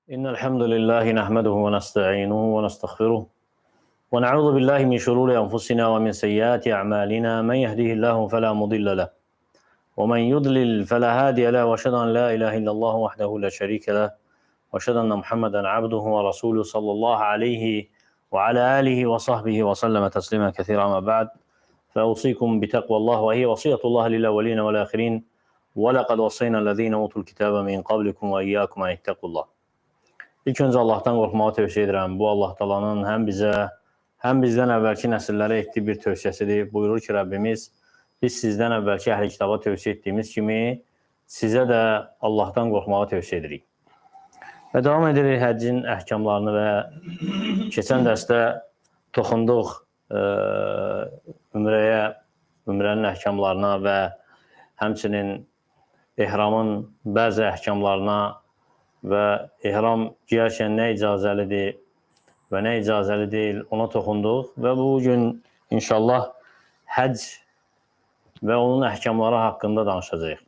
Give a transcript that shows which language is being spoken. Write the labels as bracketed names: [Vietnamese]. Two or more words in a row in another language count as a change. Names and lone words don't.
[Arabic] إن الحمد لله نحمده ونستعينه ونستغفره ونعوذ بالله من شرور أنفسنا ومن سيئات أعمالنا من يهده الله فلا مضل له ومن يضلل فلا هادي له وأشهد أن لا إله إلا الله وحده لا شريك له وأشهد أن محمدا عبده ورسوله صلى الله عليه وعلى آله وصحبه وسلم تسليما كثيرا. أما بعد فأوصيكم بتقوى الله وهي وصية الله للأولين والآخرين ولقد وصينا الذين أوتوا الكتاب من قبلكم وإياكم أن اتقوا الله. [Azerbaijani] İlk öncə Allahdan qorxmağı tövsiyə edirəm. Bu Allah Taala'nın həm bizə, həm bizdən əvvəlki nəsillərə etdiyi bir tövsiyəsidir. Buyurur ki, Rəbbimiz, biz sizdən əvvəlki əhli kitaba tövsiyə etdiyimiz kimi sizə də Allahdan qorxmağı tövsiyə edirik. Və davam edirik həccin əhkamlarını və keçən dərsdə toxunduq ümrənin əhkamlarına və həmçinin ehramın bəzi əhkamlarına və ehram giyərkən nə icazəlidir və nə icazəli deyil, ona toxunduq və bugün inşallah həcc və onun əhkamları haqqında danışacağıq.